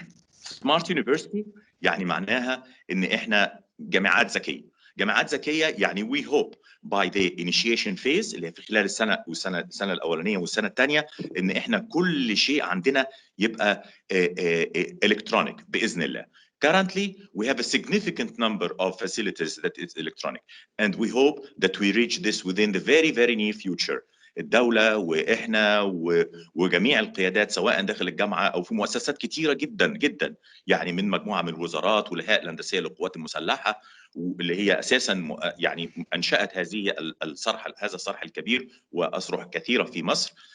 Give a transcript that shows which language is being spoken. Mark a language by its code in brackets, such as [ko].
[en] smart university [ar] يعني معناها ان احنا جامعات ذكيه. جامعات ذكيه يعني [en] we hope by the initiation phase [ar] اللي هي في خلال السنه الاولانيه والسنه الثانيه ان احنا كل شيء عندنا يبقى electronic باذن الله. [en] Currently, we have a significant number of facilities that is electronic, and we hope that we reach this within the very, very near future. [ar] الدولة وإحنا وجميع القيادات سواء داخل الجامعة أو في مؤسسات كتيرة جدا جدا، يعني من مجموعة من الوزارات والهيئة الهندسية للقوات المسلحة واللي هي أساسا يعني أنشأت هذه هذا الصرح الكبير وأصرح كثيرة في مصر.